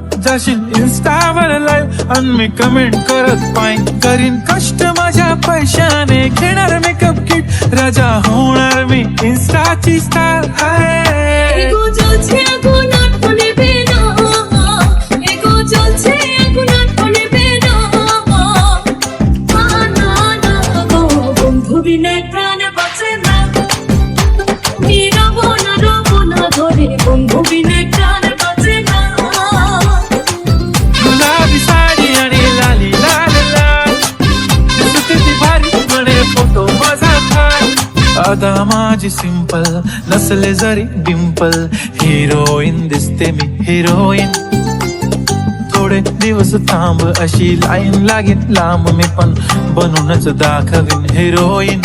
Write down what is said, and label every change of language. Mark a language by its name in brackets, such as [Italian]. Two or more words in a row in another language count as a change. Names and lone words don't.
[Marathi] जाशील इन्स्टावर लाईव्ह आणि मी कमेंट करत पाईन, करीन कष्ट माझ्या पैशाने, घेणार [English] makeup kit, [Marathi] राजा होणार मी इन्स्टाची स्टार. [Bangla] এগো জ্বলছে আগুন আর নেবে না, এগো জ্বলছে আগুন আর নেবে না, না না না গো বন্ধু বিনে প্রাণ বাঁচে না, আমি রব না ঘরে, বন্ধু বিনে প্রাণ বাঁচে না। [Marathi] गुलाबी साडी आणि लाली लाल लाल, दिसते ती भारी म्हणे फोटो माझा काढ. आता माझी सिंपल नसले जरी डिंपल, हिरोईन दिसते मी हिरोईन. थोडे दिवस थांब अशी लाईन लागेल लांब, मी पण बनूनच दाखवीन हिरोईन.